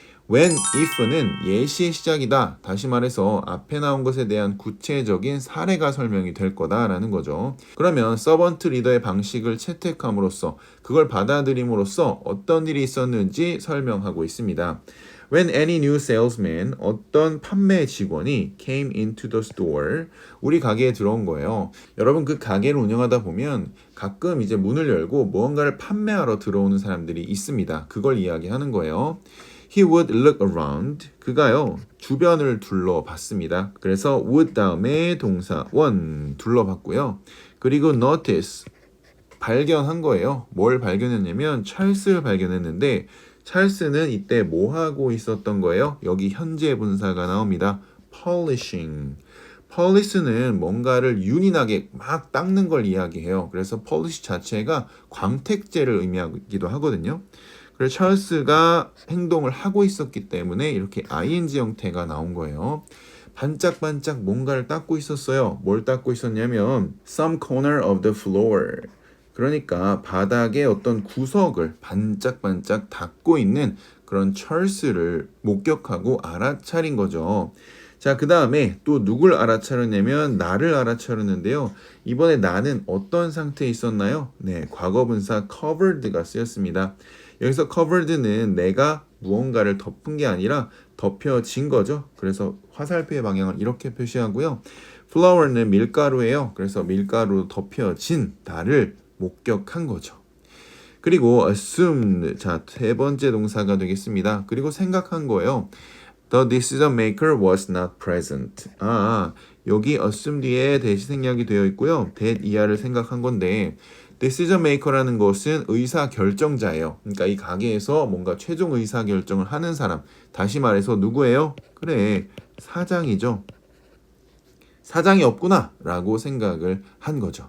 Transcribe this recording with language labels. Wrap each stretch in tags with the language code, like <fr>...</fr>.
<ko>when, if는 예시의 시작이다. 다시 말해서 앞에 나온 것에 대한 구체적인 사례가 설명이 될 거다라는 거죠. 그러면 서번트 리더의 방식을 채택함으로써 그걸 받아들임으로써 어떤 일이 있었는지 설명하고 있습니다.</ko> <en>When any new salesman,</en> <ko>어떤 판매 직원이</ko> <en>came into the store,</en> <ko>우리 가게에 들어온 거예요. 여러분 그 가게를 운영하다 보면 가끔 이제 문을 열고 무언가를 판매하러 들어오는 사람들이 있습니다. 그걸 이야기하는 거예요.</ko> <en>He would look around.</en> <ko>그가요, 주변을 둘러봤습니다. 그래서 would 다음에 동사 one 둘러봤고요. 그리고 notice, 발견한 거예요. 뭘 발견했냐면 찰스를 발견했는데 찰스는 이때 뭐 하고 있었던 거예요? 여기 현재 분사가 나옵니다.</ko> <en>polishing.</en> <ko>polish는 뭔가를 윤인하게 막 닦는 걸 이야기해요. 그래서 polish 자체가 광택제를 의미하기도 하거든요. 그래서 찰스가 행동을 하고 있었기 때문에 이렇게 ing 형태가 나온 거예요. 반짝반짝 뭔가를 닦고 있었어요. 뭘 닦고 있었냐면</ko> <en>some corner of the floor.</en> <ko>그러니까 바닥의 어떤 구석을 반짝반짝 닦고 있는 그런 찰스를 목격하고 알아차린 거죠. 자, 그 다음에 또 누굴 알아차렸냐면 나를 알아차렸는데요. 이번에 나는 어떤 상태에 있었나요? 네, 과거분사 covered가 쓰였습니다. 여기서 covered는 내가 무언가를 덮은 게 아니라 덮여진 거죠. 그래서 화살표의 방향을 이렇게 표시하고요. flour는 밀가루예요. 그래서 밀가루로 덮여진 나를 목격한 거죠. 그리고 assumed, 자, 세 번째 동사가 되겠습니다. 그리고 생각한 거예요.</ko> <en>The decision maker was not present.</en> <ko>여기 assume 뒤에 대시 생략이 되어 있고요. that 이하를 생각한 건데 decision maker라는 것은 의사 결정자예요. 그러니까 이 가게에서 뭔가 최종 의사 결정을 하는 사람. 다시 말해서 누구예요? 그래, 사장이죠. 사장이 없구나 라고 생각을 한 거죠.</ko>